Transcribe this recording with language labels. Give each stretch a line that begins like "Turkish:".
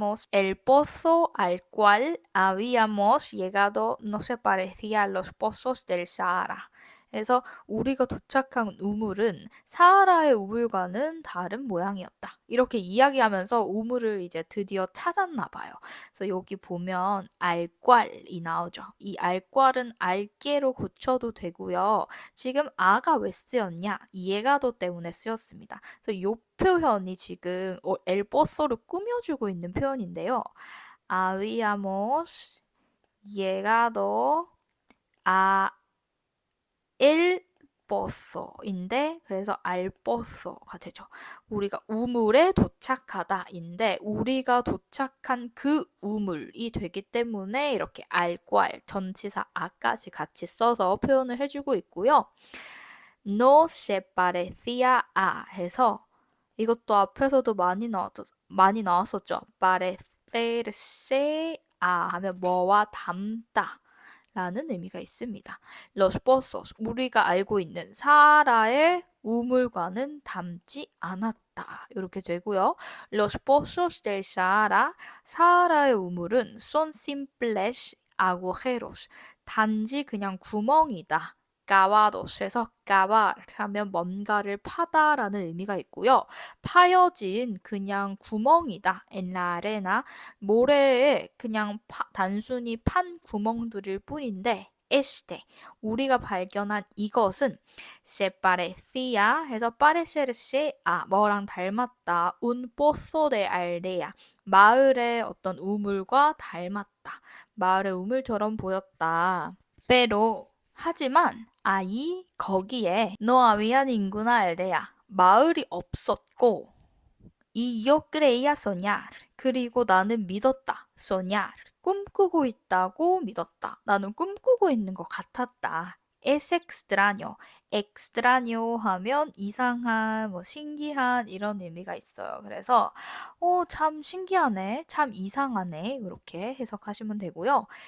Spanish: el pozo al cual habíamos llegado no se parecía a los pozos del Sahara.
Korean: 그래서 우리가 도착한 우물은 사하라의 우물과는 다른 모양이었다. 이렇게 이야기하면서 우물을 이제 드디어 찾았나 봐요. 그래서 여기 보면 알꽐이 나오죠. 이 알꽐은 알게로 고쳐도 되고요. 지금 아가 왜 쓰였냐? 예가도 때문에 쓰였습니다. 그래서 이 표현이 지금 엘보소를 꾸며주고 있는 표현인데요.
Spanish: Habíamos llegado a el pozo
Korean: 인데 그래서 알포소가 되죠. 우리가 우물에 도착하다인데 우리가 도착한 그 우물이 되기 때문에 이렇게 알꽐 전치사 아까지 같이 써서 표현을 해주고 있고요.
Spanish: No se parecía a
Korean: 해서 이것도 앞에서도 많이 나왔었죠.
Spanish: parecerse a
Korean: 하면 뭐와 닮다 라는 의미가 있습니다.
Spanish: Los pozos,
Korean: 우리가 알고 있는 사하라의 우물과는 닮지 않았다. 이렇게 되고요.
Spanish: Los pozos del Sahara,
Korean: 사하라의 우물은
Spanish: son simples agujeros,
Korean: 단지 그냥 구멍이다.
Spanish: cavados
Korean: 에서
Spanish: cavar
Korean: 하면 뭔가를 파다라는 의미가 있고요. 파여진 그냥 구멍이다.
Spanish: en la arena
Korean: 모래에 그냥 단순히 판 구멍들일 뿐인데
Spanish: este
Korean: 우리가 발견한 이것은
Spanish: se parecía
Korean: 해서
Spanish: parecerse a
Korean: 뭐랑 닮았다.
Spanish: un pozo de aldea
Korean: 마을의 어떤 우물과 닮았다. 마을의 우물처럼 보였다.
Spanish: pero
Korean: 하지만 아이 거기에
Spanish: no había ninguna aldea
Korean: 마을이 없었고
Spanish: y yo creía soñar.
Korean: 그리고 나는 믿었다.
Spanish: soñar.
Korean: 꿈꾸고 있다고 믿었다. 나는 꿈꾸고 있는 것 같았다.
Spanish: es extraño. extraño
Korean: 하면 이상한, 뭐 신기한 이런 의미가 있어요. 그래서 참 신기하네. 참 이상하네. 이렇게 해석하시면 되고요.